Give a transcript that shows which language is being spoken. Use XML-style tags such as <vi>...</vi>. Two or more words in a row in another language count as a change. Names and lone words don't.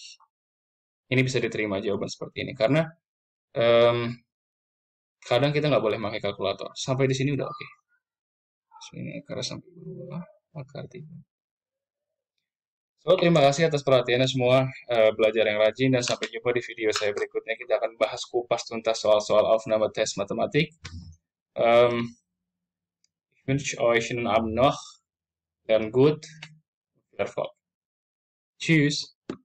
<id>Ini bisa diterima jawaban seperti ini. Karena kadang kita nggak boleh pakai kalkulator. Sampai di sini udah oke. Ini akar sampai bawah, akar 3. So, terima kasih atas perhatiannya semua, belajar yang rajin, dan sampai jumpa di video saya berikutnya. Kita akan bahas kupas tuntas soal-soal Aufnahmetest Matematik.</id> <de>Ich wünsche euch einen Abend noch, lernt gut, viel Erfolg. Tschüss.</de>